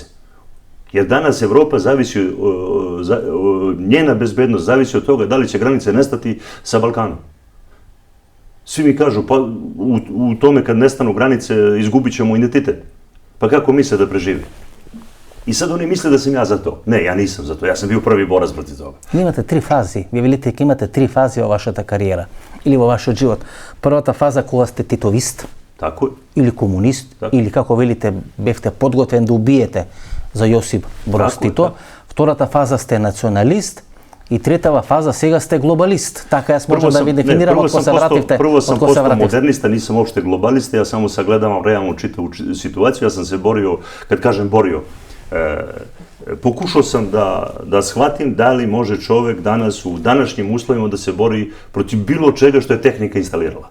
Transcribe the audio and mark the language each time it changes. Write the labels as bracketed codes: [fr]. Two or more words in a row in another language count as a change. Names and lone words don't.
[sr] Jer danas Evropa zavisi, njena bezbednost zavisi od toga da li će granice nestati sa Balkanom. Svi mi kažu, pa u tome kad nestanu granice izgubit ćemo identitet. Pa kako misle da preživi? I sad oni misle da sam ja za to. Ne, ja nisam za to. Ja sam bio prvi borac protiv toga. [mk] Имате 3 фази. Вие велите дека имате 3 фази во вашата кариера или во вашиот живот. Првата фаза кога сте титовист, [sr] Tako je. [mk] или комунист, или како велите бевте подготвен да убиете за Јосип Broz Tito. Втората фаза сте националист и третава фаза сега сте глобалист. Така јас можам да ви дефинирам од кога се вративте. [sr] Prvo sam postao modernista, nisam uopšte globalista, ja samo sagledavam realnu čitavu situaciju. Ja sam se borio, kad kažem borio, pokušao sam da shvatim da li može čovek danas u današnjim uslovima da se bori protiv bilo čega što je tehnika instalirala.